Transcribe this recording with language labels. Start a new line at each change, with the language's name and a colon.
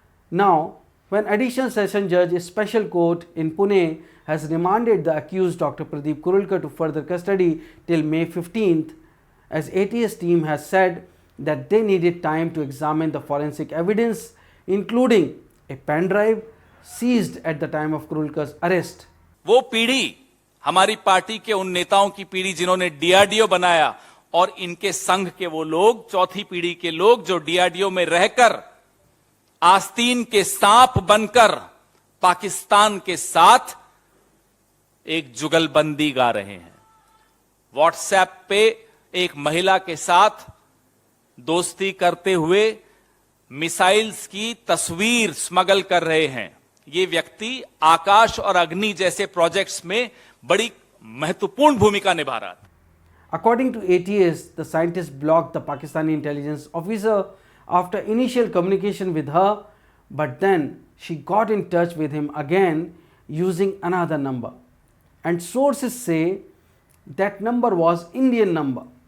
English: Now, when Additional Session Judge, a special court in Pune, has remanded the accused Dr. Pradeep Kurulkar to further custody till May 15th, as ATS team has said that they needed time to examine the forensic evidence, including a pen drive seized at the time of Kurulkar's arrest.
Hindi: वो पीढ़ी हमारी party के उन नेताओं की पीढ़ी जिन्होंने DRDO बनाया, और इनके संघ के वो लोग, चौथी पीढ़ी के लोग जो डीआरडीओ में रहकर आस्तीन के सांप बनकर पाकिस्तान के साथ एक जुगलबंदी गा रहे हैं। व्हाट्सएप पे एक महिला के साथ दोस्ती करते हुए मिसाइल्स की तस्वीर स्मगल कर रहे हैं। ये व्यक्ति आकाश और अग्नि जैसे प्रोजेक्ट्स में बड़ी महत्वपूर्ण भूमिका निभा रहा था।
English: According to ATS, the scientist blocked the Pakistani intelligence officer after initial communication with her, but then she got in touch with him again using another number. And sources say that number was Indian number.